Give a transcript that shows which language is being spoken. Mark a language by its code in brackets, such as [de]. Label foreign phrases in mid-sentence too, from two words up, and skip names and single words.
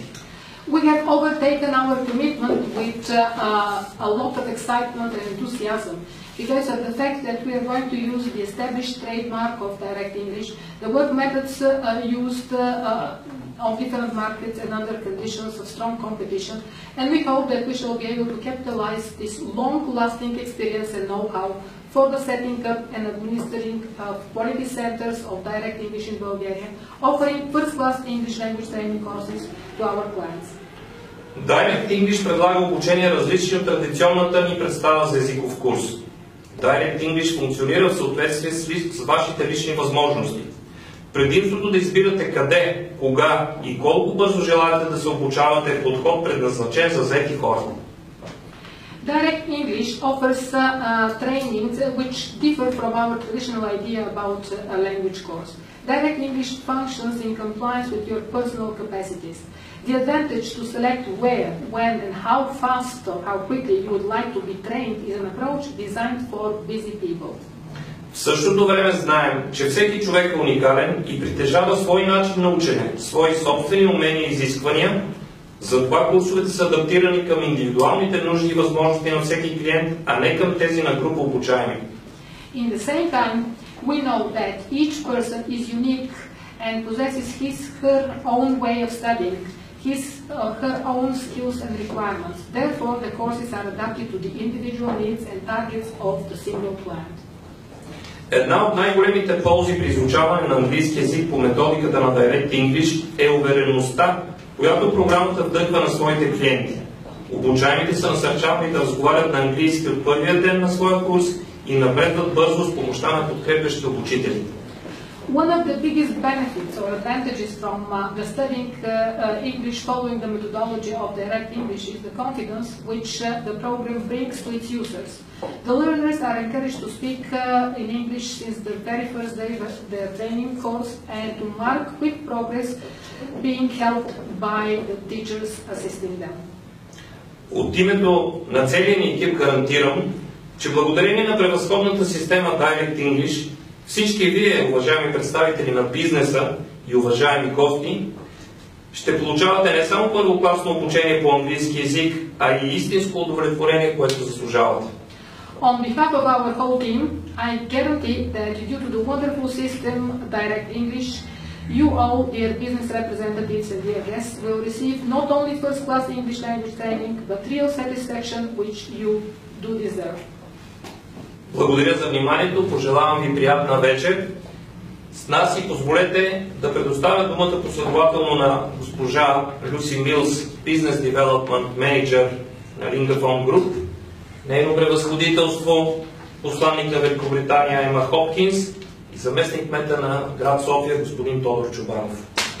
[en] We have overtaken our commitment with a lot of excitement and enthusiasm, because of the fact that we are going to use the established trademark of Direct English, the work methods used on different markets and under conditions of strong competition, and we hope that we shall be able to capitalize this long-lasting experience and know-how for the setting up and administering of quality centers of Direct English in Bulgaria, offering first-class English language training courses to our clients. [bg] Direct English предлага обучение различни от традиционната ни представа за езиков курс. Direct English функционира в съответствие с вашите лични възможности. Предимството да избирате къде, кога и колко бързо желаете да се обучавате е подход предназначен за заети хора. [en] Direct English offers trainings which differ from our traditional idea about a language course. Direct English functions in compliance with your personal capacities. The advantage to select where, when, and how fast or how quickly you would like to be trained is an approach designed for busy people. [bg] В същото време знаем, че всеки човек е уникален и притежава свой начин на учене, свои собствени умения и изисквания. Затова курсовете са адаптирани към индивидуалните нужди и възможности на всеки клиент, а не към тези на група обучаеми. [en] In the same time, we know that each person is unique and possesses her own way of studying, her own skills and requirements. Therefore, the courses are adapted to the individual needs and targets of the single client. [bg] Една от най-големите ползи при изучаване на английски език по методиката на Direct English е увереността, която програмата вдъхва на своите клиенти. Обучаемите са насърчавани да разговарят на английски от първия ден на своя курс и напредват бързо с помощта на подкрепящи обучители. [en] One of the biggest benefits or advantages from the studying English following the methodology of Direct English is the confidence which the program brings to its users. The learners are encouraged to speak in English since the very first day of their training course and to mark quick progress being helped by the teachers assisting them. [bg] От името на целия ни екип гарантирам, че благодарение на превъзходната система Direct English всички вие, уважаеми представители на бизнеса и уважаеми гости, ще получавате не само първокласно обучение по английски език, а и истинско удовлетворение, което заслужавате. [en] On behalf of our whole team, I guarantee that due to the wonderful system Direct English, you all, dear business representatives and dear guests, will receive not only first-class English language training, but real satisfaction which you do deserve. [bg] Благодаря за вниманието, пожелавам ви приятна вечер. С нас си позволете да предоставя думата последователно на госпожа Люси Милс, [en] Business Development Manager [bg] на Lingaphone Group, нейно превъзходителство, посланник на Великобритания Ема Хопкинс и заместник-кмета на град София господин Тодор Чубанов.